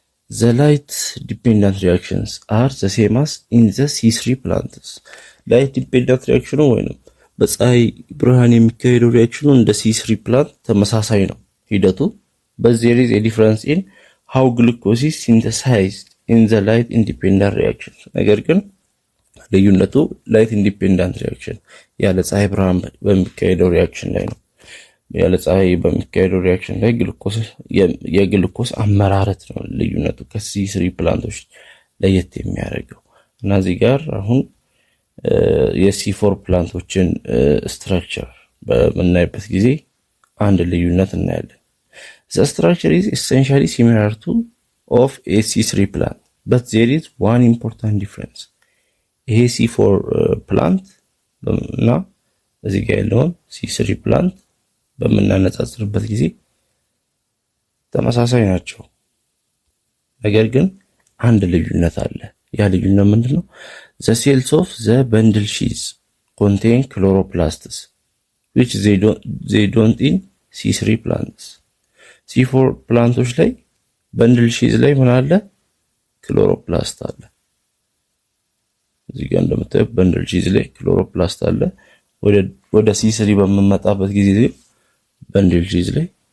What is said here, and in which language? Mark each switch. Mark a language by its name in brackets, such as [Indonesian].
[English] The light dependent reactions are the same as in the C3 plants. [Amharic] light dependent reaction ወይንም በፀሐይ ብርሃን የሚካሄደው ሪአክሽኑ እንደ C3 ፕላንት ተመሳሳይ ነው ሂደቱ. [English] But there is a difference in how glucose is synthesized in the light independent reaction. [Amharic] ነገር ግን ልዩነቱ light independent reaction ያለ ፀሐይ ብርሃን በሚካሄደው ሪአክሽን ላይ ነው። ያለ ፀሐይ በሚካሄደው ሪአክሽን ላይ የግሉኮስ አመራረት ነው ልዩነቱ ከC3 ፕላንቶች ለየት የሚያደርገው። እና እዚህ ጋር አሁን የC4 ፕላንቶችን ስትራክቸር በምናይበት ጊዜ አንድ ልዩነት እናያለን። [English] The structure is essentially similar to of a C3 plant, but there is one important difference. [Amharic] ይሄ C4 plant እና እዚህ ጋር ያለውን C3 plant በምናነጻጽርበት ጊዜ ተመሳሳይ ናቸው። ነገር ግን አንድ ልዩነት አለ። ያ ልዩነት ምንድነው? [English] The cells of the bundle sheaths contain chloroplasts, which they don't in C3 plants. [Amharic] C4 ፕላንቶች ላይ በንድል ሺዝ ላይ ምን አለ? ክሎሮፕላስት አለ። እዚህ ጋር እንደምታዩት በንድል ሺዝ ላይ ክሎሮፕላስት አለ። ወደ C3 በመመጣበት ጊዜ በንድል ሺዝ ላይ